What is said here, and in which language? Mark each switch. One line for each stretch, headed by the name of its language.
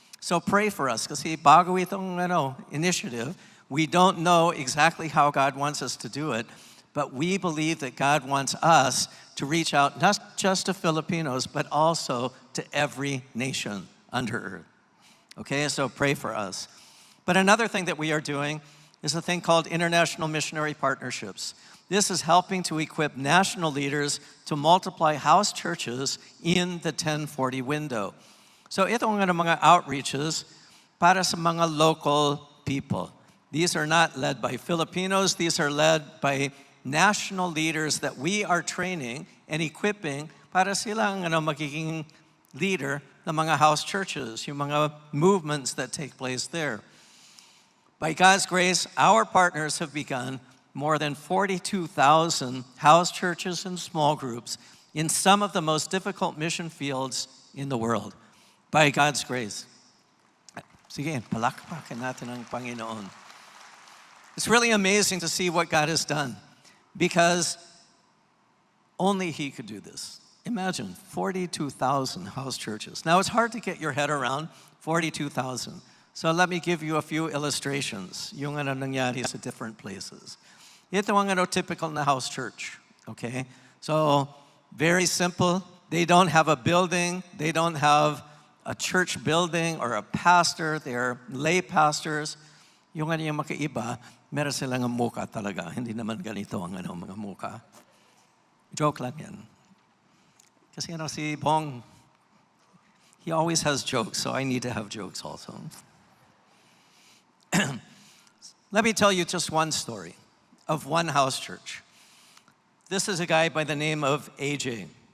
English: So pray for us, kasi bago itong initiative, we don't know exactly how God wants us to do it, but we believe that God wants us to reach out not just to Filipinos, but also to every nation under earth. Okay, so pray for us. But another thing that we are doing is a thing called International Missionary Partnerships. This is helping to equip national leaders to multiply house churches in the 1040 window.
Filipino: So itong mga outreaches para sa mga local people.
English: These are not led by Filipinos, these are led by national leaders that we are training and equipping para silang magiging leader ng mga house churches, yung mga movements that take place there. By God's grace, our partners have begun more than 42,000 house churches and small groups in some of the most difficult mission fields in the world. By God's grace.
Filipino: Sige, palakpakan natin ang Panginoon.
English: It's really amazing to see what God has done because only He could do this. Imagine 42,000 house churches. Now it's hard to get your head around 42,000. So let me give you a few illustrations, yung nangyari sa different places. Ito ang typical na house church, okay? So very simple. They don't have a building. They don't have a church building or a pastor.
Filipino: They're lay pastors. Yung yung makaiba, meron silang muka talaga. Hindi naman ganito ang mga muka. Joke lang yan.
English: Kasi si Bong, he always has jokes, so I need to have jokes also. Let me tell you just one story of one house church. This is a guy by the name of AJ.